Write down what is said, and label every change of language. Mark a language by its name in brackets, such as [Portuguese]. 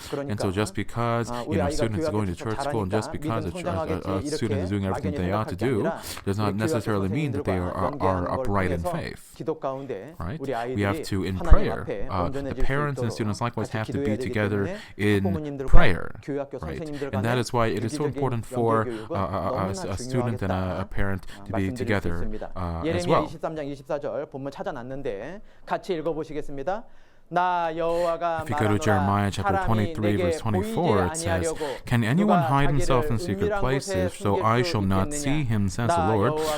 [English] And so just because students are going to church school and just because a student is doing everything they ought to do does not necessarily mean that they are upright in faith, right? We have to, in prayer, the parents and students likewise have to be together in prayer, right? And that is why it is so important for a student and a parent to be together as well. [Korean] 예레미야 23장 24절 본문 찾아놨는데 같이 읽어보시겠습니다. [English] If you go to Jeremiah chapter 23 verse 24, it says, "Can anyone hide himself in secret places, so I shall not see him, says the Lord?